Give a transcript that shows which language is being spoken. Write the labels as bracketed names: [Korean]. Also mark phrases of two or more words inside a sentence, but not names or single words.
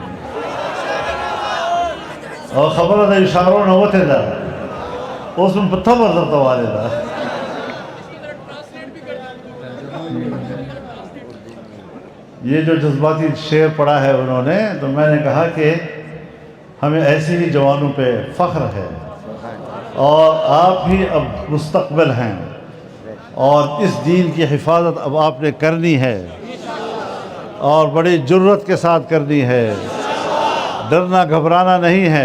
[Pashto] او خبره د اشارو نه وتې ده، اوس هم په تبر درته والې ده۔ [Urdu] یہ جو جذباتی شعر پڑھا ہے انہوں نے، تو میں نے کہا کہ ہمیں ایسے ہی جوانوں پہ فخر ہے، اور آپ ہی اب مستقبل ہیں، اور اس دین کی حفاظت اب آپ نے کرنی ہے، اور بڑی جرت کے ساتھ کرنی ہے، ڈرنا گھبرانا نہیں ہے۔